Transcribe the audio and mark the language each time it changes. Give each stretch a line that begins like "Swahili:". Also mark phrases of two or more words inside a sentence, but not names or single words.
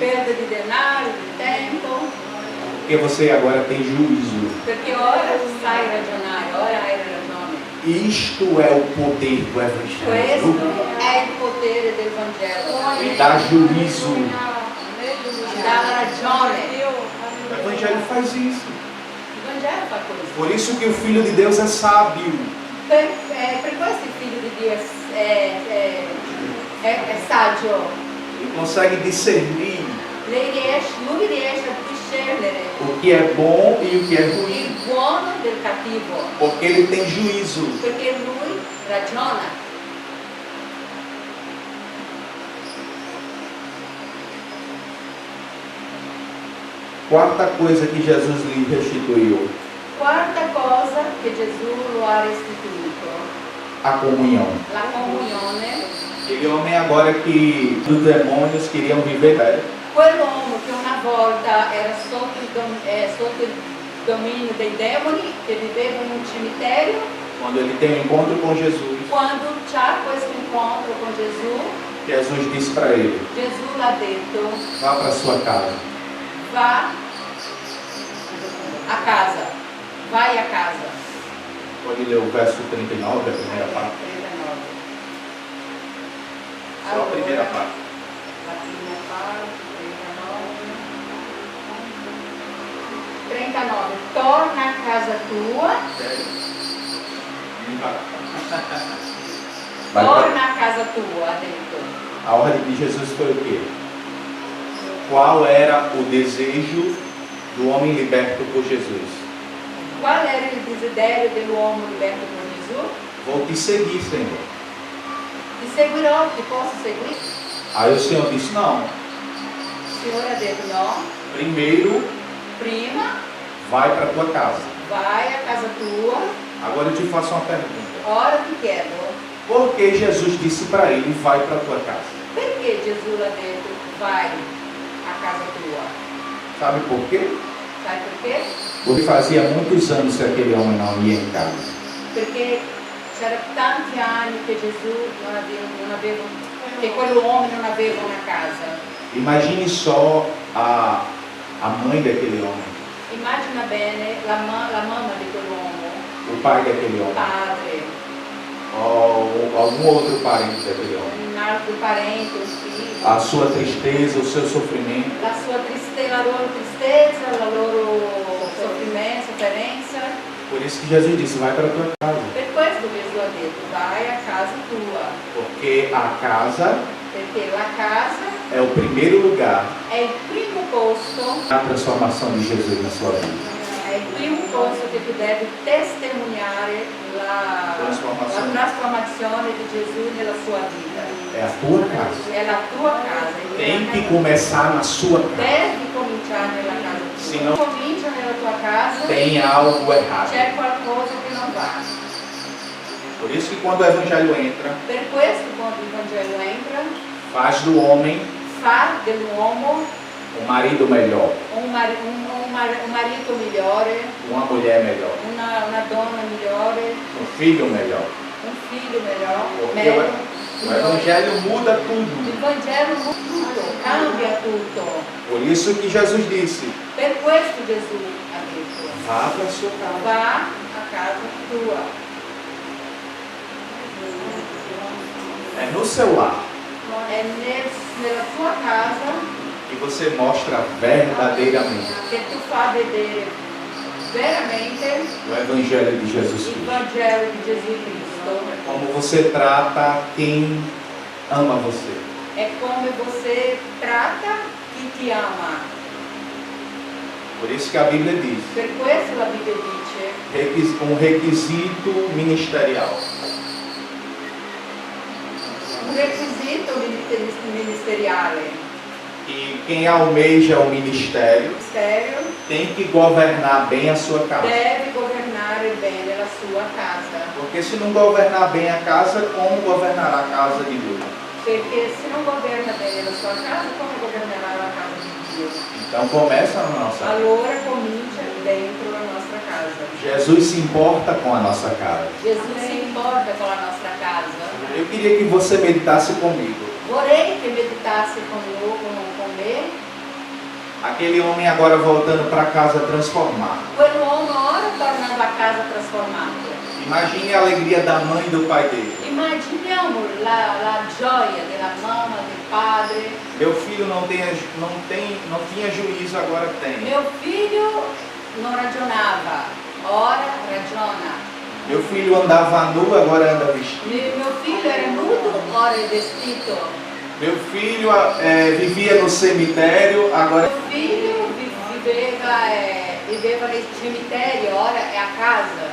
Italian: perda di denaro, di tempo,
Portuguese: porque você agora tem juízo.
Italian: perché ora sai ragionare, ora hai ragione.
Portuguese: Isto é o poder do
Italian: Questo
Portuguese: Evangelho.
Italian: è il potere del Vangelo.
Portuguese: E dá juízo.
Italian: Ci dà la ragione.
Portuguese: O Evangelho faz isso.
Italian: Il Vangelo fa questo.
Portuguese: Por isso que o Filho de Deus é sábio.
Italian: Per questo il figlio di Dio è saggio.
Portuguese: Ele consegue discernir
Italian: Lui riesce a discernere
Portuguese: o que é bom e o que é ruim.
Italian: il buono del cattivo,
Portuguese: Porque ele tem juízo.
Italian: perché lui ragiona.
Portuguese: Quarta coisa que Jesus lhe restituiu:
Italian: Quarta cosa che Gesù lo ha restituito,
Portuguese: a comunhão.
Italian: la comunione.
Portuguese: Aquele homem agora que os demônios queriam viver velho.
Italian: Quell'uomo che una volta era sotto il dominio dei demoni, che viveva in un cimitero,
Portuguese: Quando ele tem um encontro com Jesus,
Italian: quando c'ha questo incontro con Gesù,
Portuguese: Jesus disse para ele:
Italian: Gesù l'ha detto,
Portuguese: vá para sua casa.
Italian: va a casa, vai a casa.
Portuguese: Pode ler o verso 39, a primeira parte. 39. Só a primeira parte.
Italian: La prima parte, 39. Torna a casa tua, Vai torna
Portuguese: pra...
Italian: a casa tua, ha detto.
Portuguese: A ordem de Jesus foi o quê? Qual era o desejo do homem liberto por Jesus?
Italian: Qual era il desiderio dell'uomo liberto por Gesù?
Portuguese: Vou te seguir, Senhor.
Italian: Ti seguirò, ti posso seguire?
Portuguese: Aí o Senhor disse: não.
Italian: Il Signore ha detto no,
Portuguese: Primeiro,
Italian: prima
Portuguese: vai para tua casa.
Italian: vai a casa tua,
Portuguese: Agora eu te faço uma pergunta.
Italian: ora ti chiedo,
Portuguese: Por que Jesus disse para ele: vai para tua casa?
Italian: perché Gesù l'ha detto vai a casa tua?
Portuguese: Sabe por quê?
Italian: Sai perché?
Portuguese: Porque fazia muitos anos que aquele homem não ia em casa.
Italian: Perché c'erano tanti anni che Gesù non aveva, che quell'uomo non aveva una casa.
Portuguese: Imagine só a mãe daquele homem,
Italian: Immagina bene la mamma di quell'uomo,
Portuguese: o pai daquele
Italian: il
Portuguese: homem,
Italian: padre,
Portuguese: ou algum outro parente daquele homem.
Italian: un altro parente, un figlio,
Portuguese: A sua tristeza, o seu sofrimento.
Italian: la loro tristezza, la loro sofferenza.
Portuguese: Por isso que Jesus disse: vai para tua casa.
Italian: Per questo Gesù ha detto vai a casa tua,
Portuguese: Porque a casa
Italian: perché la casa
Portuguese: é o primeiro lugar
Italian: è il primo posto,
Portuguese: na transformação de Jesus na sua vida.
Italian: è il primo posto che tu devi testimoniare la trasformazione di Gesù nella sua vita.
Portuguese: É a tua casa.
Italian: È la tua casa.
Portuguese: Tem que começar na sua casa.
Italian: Devi cominciare nella casa tua.
Portuguese: Se não-
Italian: Comincia nella tua casa,
Portuguese: Tem algo errado.
Italian: c'è qualcosa che non va.
Portuguese: Por isso que quando o Evangelho entra,
Italian: Per questo quando il Vangelo entra,
Portuguese: faz do homem
Italian: fa dell'uomo
Portuguese: um marido melhor,
Italian: un marito migliore,
Portuguese: uma mulher melhor,
Italian: una donna migliore,
Portuguese: um filho melhor.
Italian: un figlio migliore,
Portuguese: Porque
Italian: meglio.
Portuguese: o Evangelho muda
Italian: Il
Portuguese: tudo.
Italian: Vangelo muda tutto, cambia tutto.
Portuguese: Por isso que Jesus disse:
Italian: Per questo Gesù ha detto,
Portuguese: vá para a sua casa.
Italian: va a casa tua.
Portuguese: É no seu lar
Italian: È nella tua casa
Portuguese: que você mostra verdadeiramente
Italian: che tu fa vedere veramente
Portuguese: o Evangelho de Jesus
Italian: il Cristo. Vangelo di Gesù Cristo.
Portuguese: Como você trata quem ama você.
Italian: È come
Portuguese: você trata
Italian: chi ti ama.
Portuguese: Por isso que a Bíblia diz:
Italian: Per questo la Bibbia dice
Portuguese: um requisito ministerial.
Italian: un requisito ministeriale.
Portuguese: E quem almeja o ministério Ministério tem que governar bem a sua casa.
Italian: deve governare bene la sua casa.
Portuguese: Porque se não governar bem a casa, como governará a casa de Deus?
Italian: Perché se non governa bene la sua casa, come governerà la casa di Dio?
Portuguese: Então começa na nossa casa.
Italian: Allora comincia dentro la nostra casa.
Portuguese: Jesus se importa com a nossa casa.
Italian: Gesù si importa con la nostra casa.
Portuguese: Eu queria que você meditasse comigo.
Italian: Vorrei che meditasse con me.
Portuguese: Aquele homem agora voltando para casa transformado.
Italian: Quell'uomo ora tornando a casa transformato.
Portuguese: Imagine a alegria da mãe e do pai dele.
Italian: Immaginiamo la gioia della mamma, del padre.
Portuguese: Meu filho não tinha juízo, agora tem.
Italian: Mio figlio non ragionava, ora ragiona.
Portuguese: Meu filho andava nu, agora anda vestido.
Italian: Mio figlio era nudo, ora è vestito.
Portuguese: Meu filho vivia no cemitério, agora...
Italian: Mio figlio viveva nel cimitero, ora è a casa.